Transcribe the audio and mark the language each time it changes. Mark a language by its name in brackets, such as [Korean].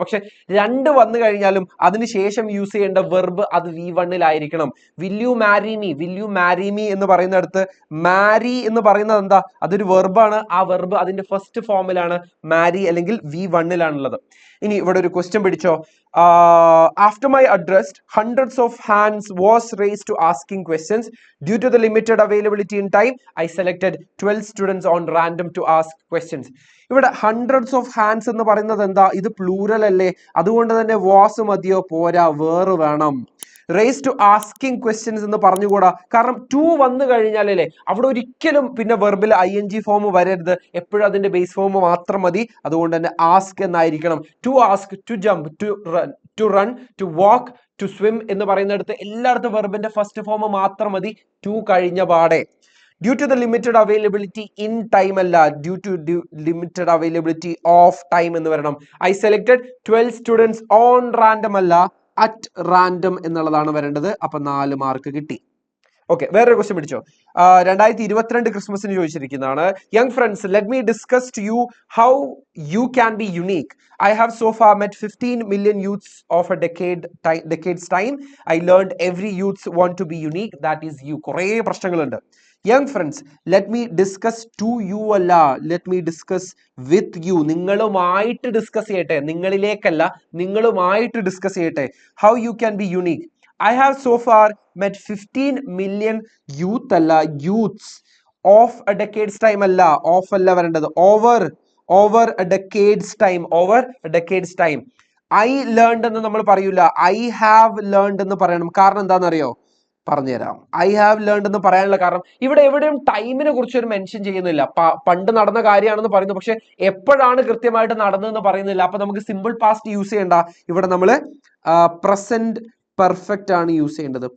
[Malayalam] പക്ഷെ രണ്ട് വന്നു കഴിഞ്ഞാലും അതിനുശേഷം യൂസ് ചെയ്യേണ്ട വെർബ് അത് V1-ലായിരിക്കണം. [English] will you marry me, [Malayalam] will you marry me എന്ന് പറയുന്നിടത്ത് മാരി എന്ന് പറയുന്നത് എന്താ? അതൊരു വെർബാണ്. ആ വെർബ് അതിന്റെ ഫസ്റ്റ് ഫോമിലാണ് മാരി, അല്ലെങ്കിൽ V1-ലാണുള്ളത്. ഇനി ഇവിടെ ഒരു ക്വസ്റ്റ്യൻ പിടിച്ചോ. [English] After my address, hundreds of hands was raised to asking questions. Due to the limited availability in time, I selected 12 students on random to ask questions. [Malayalam] ഇവിടെ [English] hundreds of hands [Malayalam] എന്ന് പറയുന്നത് എന്താ? ഇത് പ്ലൂറൽ അല്ലേ? അതുകൊണ്ട് തന്നെ was മതിയോ? പോരാ, വേർ വേണം. [English] race to asking questions [Malayalam] എന്ന് പറഞ്ഞുകൂടാ, കാരണം ടു വന്നു കഴിഞ്ഞാലല്ലേ അവിടെ ഒരിക്കലും പിന്നെ വെർബിൽ ING ഫോം വരരുത്. എപ്പോഴും അതിന്റെ ബേസ് ഫോം മാത്രം മതി. അതുകൊണ്ട് തന്നെ ask എന്നായിരിക്കണം. [English] to ask, to jump, to run, to walk, to swim [Malayalam] എന്ന് പറയുന്നിടത്ത് എല്ലായിടത്തും വെർബിന്റെ ഫസ്റ്റ് ഫോം മാത്രം മതി, ടു കഴിഞ്ഞ പാടെ. [English] due to the limited availability in time അല്ല, due to limited availability of time [Malayalam] എന്ന് വരണം. [English] I selected 12 students on random അല്ല, at random [Malayalam] എന്നുള്ളതാണ് വരേണ്ടത്. അപ്പൊ 4 മാർക്ക് കിട്ടി. ഓക്കെ, വേറൊരു ക്വസ്റ്റ്യൻ പിടിച്ചോ. 2022 ക്രിസ്മസിന് ചോദിച്ചിരിക്കുന്നതാണ്. [English] Young friends, let me discuss to you how you can be unique. I have so far met 15 million youths of a decade's time. I learned every youth want to be unique, that is you. [Malayalam] കുറേ പ്രശ്നങ്ങളുണ്ട്. [English] Young friends, let me discuss to you അല്ല, let me discuss with you. [Malayalam] നിങ്ങളുമായിട്ട് discuss ചെയ്യട്ടെ, നിങ്ങളിലേക്കല്ല, നിങ്ങളുമായിട്ട് discuss ചെയ്യട്ടെ. [English] How you can be unique. I have so far met 15 million youth അല്ല, youths of a decade's time [Malayalam] അല്ല, of അല്ല വരേണ്ടത്, [English] over a decade's time, over a decade's time. I learned [Malayalam] എന്ന് നമ്മൾ പറയൂല, [English] I have learned [Malayalam] എന്ന് പറയണം. കാരണം എന്താണെന്നറിയോ? പറഞ്ഞുതരാം. [English] I have learned [Malayalam] എന്ന് പറയാനുള്ള കാരണം ഇവിടെ എവിടെയും ടൈമിനെ കുറിച്ച് ഒരു മെൻഷൻ ചെയ്യുന്നില്ല. പണ്ട് നടന്ന കാര്യമാണെന്ന് പറയുന്നു, പക്ഷെ എപ്പോഴാണ് കൃത്യമായിട്ട് നടന്നതെന്ന് പറയുന്നില്ല. അപ്പൊ നമുക്ക് സിമ്പിൾ പാസ്റ്റ് യൂസ് ചെയ്യണ്ട. ഇവിടെ നമ്മൾ പ്രസന്റ് പെർഫെക്റ്റ് ആണ് യൂസ് ചെയ്യേണ്ടത്.